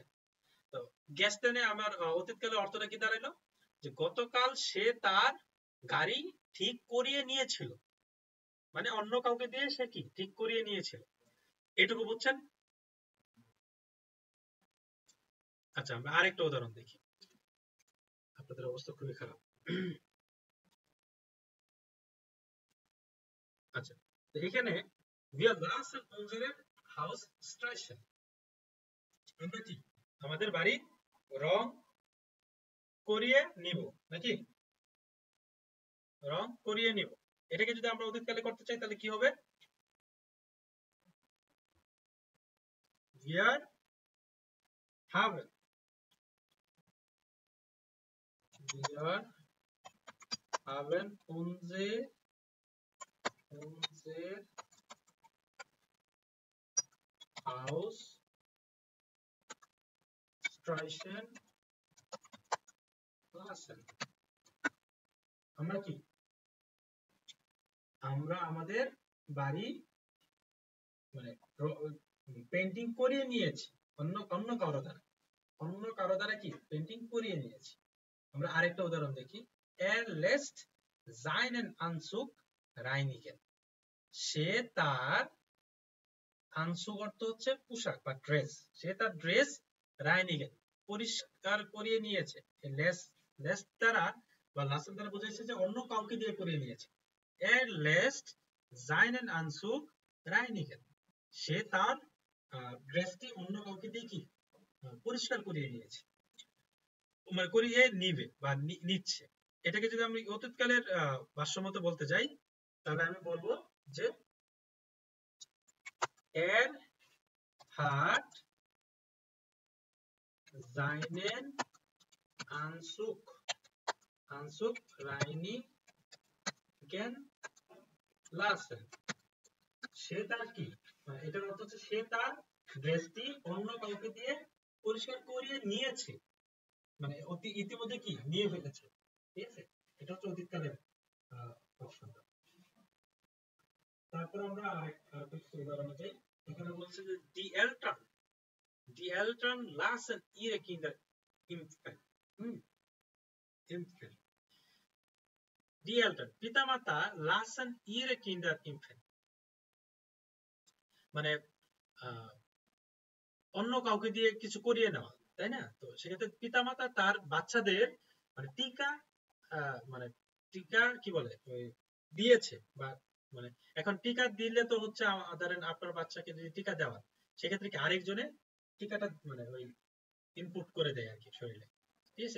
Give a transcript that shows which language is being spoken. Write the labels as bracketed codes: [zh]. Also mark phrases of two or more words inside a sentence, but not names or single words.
[bn] তো গেস্টেনে আমার অতীতকালে অর্থটা কি দাঁড়ালো, যে গতকাল সে তার গাড়ি ঠিক করিয়ে নিয়েছিল, মানে অন্য কাউকে দিয়ে সে কি ঠিক করিয়ে নিয়েছিল, এটুকু বুঝছেন? আচ্ছা আমরা আরেকটা উদাহরণ দেখি, আপনাদের অবস্থা খুবই খারাপ। [de] আচ্ছা, তো এখানে wir lassen unseren Haus streichen, [bn] আমরা কি আমাদের বাড়ি রং করিয়ে নিব, নাকি রং করিয়ে নিব। এটাকে যদি আমরা অতীতকালে করতে চাই তাহলে কি হবে? [de] wir haben wir haben unser Haus streichen lassen, [bn] আমরা কি আমরা আমাদের বাড়ি মানে পেন্টিং করিয়ে নিয়েছি, অন্য অন্য কারো দ্বারা, অন্য কারো দ্বারা কি পেন্টিং করিয়ে নিয়েছি। আমরা আরেকটা উদাহরণ দেখি, [de] er lässt seinen Anzug reinigen, [bn] সে তার আনসুক অর্থ হচ্ছে পোশাক বা ড্রেস, সে তার ড্রেস রাইনিগেন পরিষ্কার করিয়ে নিয়েছে। লেস লেস দ্বারা বা লাসেন দ্বারা বোঝাচ্ছে যে অন্য কাউকে দিয়ে করিয়ে নিয়েছে। [de] er lässt seinen Anzug reinigen, [bn] সে তার ড্রেসটি অন্য কাউকে দিয়ে কি পরিষ্কার করিয়ে নিয়েছে, মানে করিয়ে নিবে বা নিচ্ছে। এটাকে যদি আমি অতীতকালের ভাষ্যমত বলতে যাই তাহলে আমি বলবো যে [de] er hat seinen Anzug reinigen lassen, [bn] সে তার কি এটার অর্থ হচ্ছে সে তার ড্রেসটি অন্য কাউকে দিয়ে পরিষ্কার করিয়ে নিয়েছে, মানে ইতিমধ্যে কি নিয়ে ফেলেছে, ঠিক আছে? এটা হচ্ছে অতীতকালের প্রশ্নটা। তারপর আমরা আরেকটা উদাহরণে যাই, এখানে বলছে যে [de] die Eltern lassen ihre Kinder impfen, impfen, die Eltern [bn] পিতামাতা [de] lassen ihre Kinder impfen, [bn] মানে অন্য কাউকে দিয়ে কিছু করিয়ে নেওয়া, তাই না? তো সেক্ষেত্রে পিতামাতা তার বাচ্চাদের মানে টিকা মানে টিকা কি বলে ওই দিয়েছে, বা মানে এখন টিকা দিলে তো হচ্ছে ধরেন আপনার বাচ্চাকে যদি টিকা দেওয়া, সেক্ষেত্রে কি আরেকজনে টিকাটা মানে ওই ইনপুট করে দেয় আর কি শরীরে, ঠিক আছে?